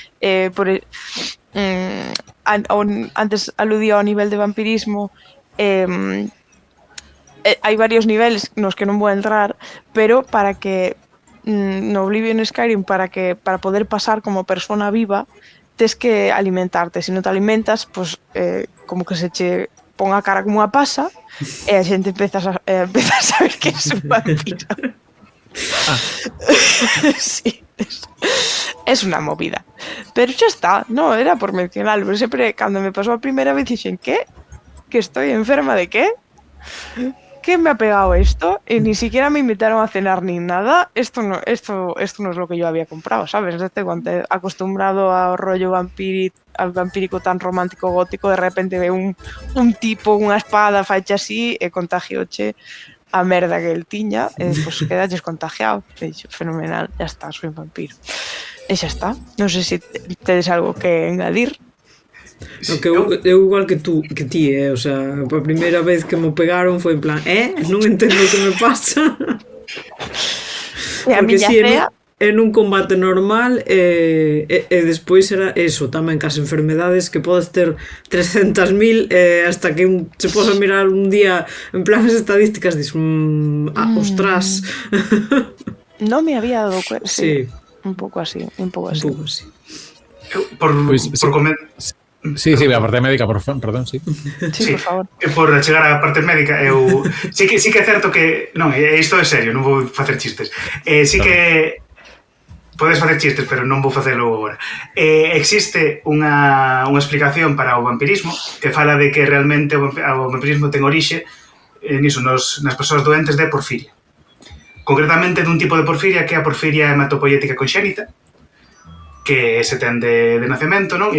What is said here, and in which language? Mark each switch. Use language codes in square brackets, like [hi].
[gl] Antes aludía ao nivel de vampirismo, hai varios niveles nos que non vou entrar, pero para que no Oblivion Skyrim para poder pasar como persona viva tes que alimentarte, se non te alimentas pues, como que se che pon a cara como unha pasa e a xente empeza a saber que és un vampiro. Sí, es unha movida, pero xa está, no, era por mencionarlo, pero sempre cando me pasou a primeira vez dixen, que [es] estoy enferma de qué? ¿Qué me ha pegado esto? Y ni siquiera me invitaron a cenar ni nada. Esto no es lo que yo había comprado, ¿sabes? Cuando acostumbrado al rollo vampírico tan romántico gótico, de repente ve un tipo, [gl] unha espada fecha así, e contagioche a merda que el tiña, pues quedaches contagiado. [es] He dicho, fenomenal, ya está, soy un vampiro. [gl] E xa está. Non sei se tedes algo que engadir. No, que eu igual que ti, o sea, a primeira vez que me pegaron foi en plan, non entendo o que me pasa. Porque si en un combate normal e despois era eso, tamén cas enfermedades que podes ter 300.000 hasta que se posa a mirar un día en plan as estadísticas dis, ostras. Non me había dado cuenta. Sí. Un pouco así. Por comentar. Sí, a parte médica, perdón, sí. Sí, por favor. Por chegar á parte médica, sí que é certo que, non, isto é serio, non vou facer chistes. Sí que Podes facer chistes, pero non vou facelo agora. Existe unha explicación para o vampirismo que fala de que realmente o vampirismo ten orixe niso, nas persoas doentes de porfiria. Concretamente dun tipo de porfiria que é a porfiria hematopoietica conxénita, que se ten de nacemento, non?